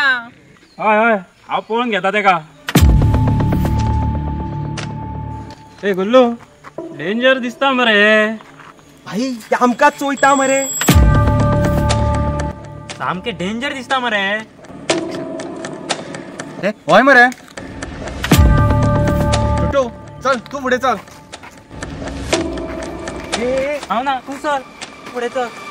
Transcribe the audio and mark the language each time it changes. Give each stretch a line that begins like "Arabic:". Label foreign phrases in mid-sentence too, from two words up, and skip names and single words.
Konkani: हय हय हांव पळोवन घेता तेका ए गुल्लू डेंजर दिसता मरे भाई आमकां चोयता मरे सामके डेंजर दिसता मरे हय मरे छोटू चल तू पुढे चल हांव ना तू चल पुढे चल